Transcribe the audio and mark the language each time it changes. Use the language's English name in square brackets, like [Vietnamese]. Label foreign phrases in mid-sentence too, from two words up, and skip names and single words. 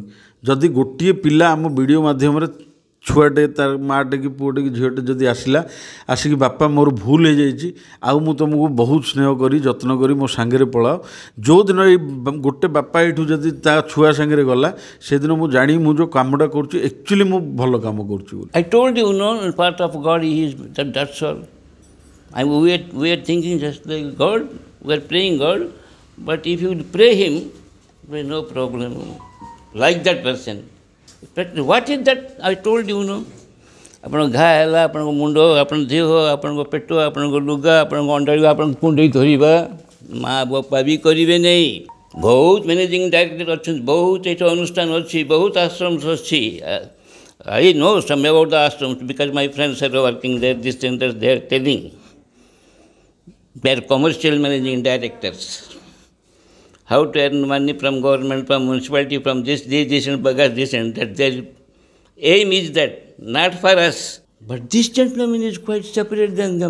[Odia] ଯଦି ଗୋଟିଏ ପିଲା ଆମ ଭିଡ଼ିଓ ମାଧ୍ୟମରେ ଛୁଆଟେ ତାର ମାଆଟେ କି ପୁଅଟେ କି ଝିଅଟେ ଯଦି ଆସିକି ବାପା ମୋର ଭୁଲ ହେଇଯାଇଛି, ଆଉ ମୁଁ ତୁମକୁ ବହୁତ ସ୍ନେହ କରି ଯତ୍ନ କରି ମୋ ସାଙ୍ଗରେ ପଳାଅ, ଯେଉଁଦିନ ଏଇ ଗୋଟେ ବାପା ଏଇଠୁ ଯଦି ତା ଛୁଆ ସାଙ୍ଗରେ ଗଲା ସେଦିନ ମୁଁ ଜାଣିବି ମୁଁ ଯେଉଁ କାମଟା କରୁଛି ଆକ୍ଚୁଆଲି ମୁଁ ଭଲ କାମ କରୁଛି ବୋଲି। [English] I told you, part of God is that's all. We are thinking just like God, we are praying God, but if you pray Him, there is no problem. Like that person. But what is that? I told you, [Odia] ଆପଣ ଘା ହେଲା, ଆପଣଙ୍କ ମୁଣ୍ଡ, ଆପଣଙ୍କ ଦେହ, ଆପଣଙ୍କ ପେଟ, ଆପଣଙ୍କ ଲୁଗା, ଆପଣଙ୍କ ଅଣ୍ଡାଳିବା, ଆପଣଙ୍କ କୁଣ୍ଡେଇ ଧରିବା, ମା ବାପା ବି କରିବେ ନାହିଁ। ବହୁତ [English] managing director [Odia] ଅଛନ୍ତି, ବହୁତ ଏଠି ଅନୁଷ୍ଠାନ ଅଛି, ବହୁତ ଆଶ୍ରମ ଅଛି। [English] I know some about the ashrams because my friends are working there, this centers, they are telling. They are commercial managing directors. How to earn money from government, from municipality, from this and bagas, this and that. Their aim is that, not for us. But this gentleman is quite separate than them.